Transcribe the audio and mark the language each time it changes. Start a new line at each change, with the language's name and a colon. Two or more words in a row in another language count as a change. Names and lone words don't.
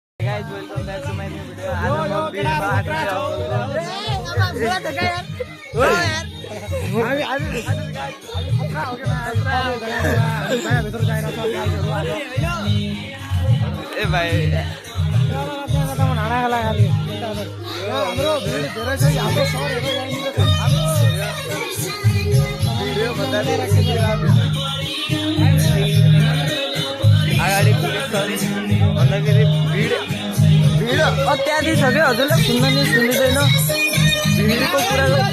English: guys, welcome back to my new video.
Hindi: आज हम भीड़ में आके ए भाई अगाडि
Nepali: पुलिस भन्दाखेरि भिड अत्याधिक छ क्या हजुरलाई सुन्न नि सुनिँदैन भिडको कुरा